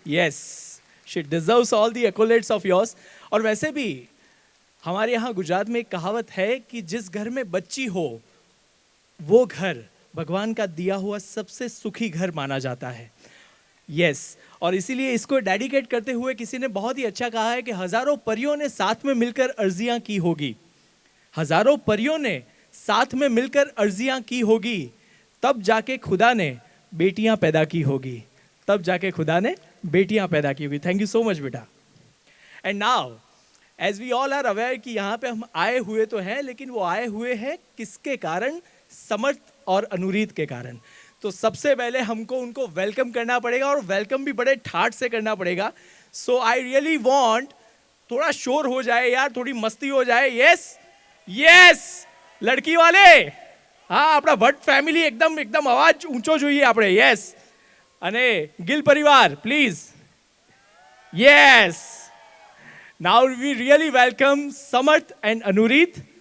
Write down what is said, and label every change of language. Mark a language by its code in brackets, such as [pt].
[en] Yes, she deserves all the accolades of yours. [hi] और वैसे भी हमारे यहाँ गुजरात में एक कहावत है कि जिस घर में बच्ची हो वो घर भगवान का दिया हुआ सबसे सुखी घर माना जाता है. यस और इसीलिए इसको डेडिकेट करते हुए किसी ने बहुत ही अच्छा कहा है कि हजारों परियों ने साथ में मिलकर अर्जियां की होगी. हजारों परियों ने साथ में मिलकर अर्जियां की होगी तब जाके खुदा ने बेटियां पैदा की होगी. तब जाके खुदा ने बेटियां पैदा की होगी. [en] thank you so much [hi] बेटा. [en] and now as we all are aware [hi] कि यहाँ पे हम आए हुए तो हैं लेकिन वो आए हुए हैं किसके कारण? समर्थ और अनुरीत के कारण. तो सबसे पहले हमको उनको वेलकम करना पड़ेगा और वेलकम भी बड़े ठाट से करना पड़ेगा. [en] so I really want [hi] थोड़ा शोर हो जाए यार, थोड़ी मस्ती हो जाए. यस यस लड़की वाले हाँ [gu] આપણા ભટ્ટ ફેમિલી એકદમ એકદમ અવાજ ઊંચો જોઈએ આપણે. યસ અને ગિલ પરિવાર please. Yes [en] Now we really welcome Samarth and Anureet.